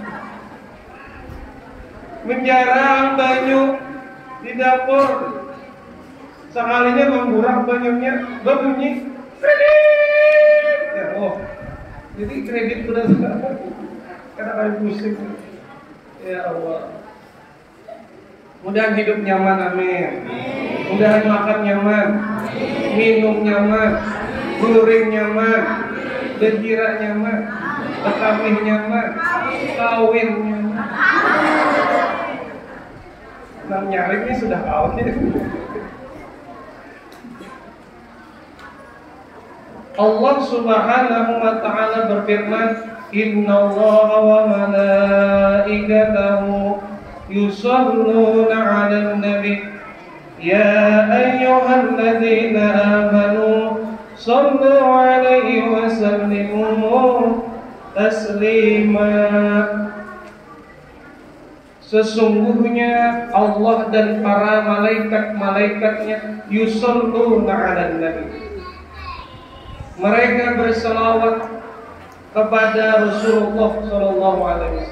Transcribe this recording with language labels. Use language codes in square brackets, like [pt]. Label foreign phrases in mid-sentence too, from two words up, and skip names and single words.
[bjn] Menjarang banyu di dapur, sekalinya mengurang banyunya berbunyi kredit. Ya, oh, jadi kredit benar karena kali pusing. Ya Allah. Mudahan hidup nyaman, amin. Mudahan makan nyaman, minum nyaman, guring nyaman, berjira nyaman, berkawin nyaman, kawin nyaman. Nang nyaring ini sudah kawin. [ar] الله سبحانه وتعالى berfirman, إن الله وملائكته يصلون على النبي يا أيها الذين آمنوا صلوا عليه وسلموا تسليما. [bjn] Sesungguhnya Allah dan para malaikat-malaikatnya [ar] يصلون على النبي, [bjn] mereka berselawat kepada Rasulullah [ar] صلى الله عليه وسلم.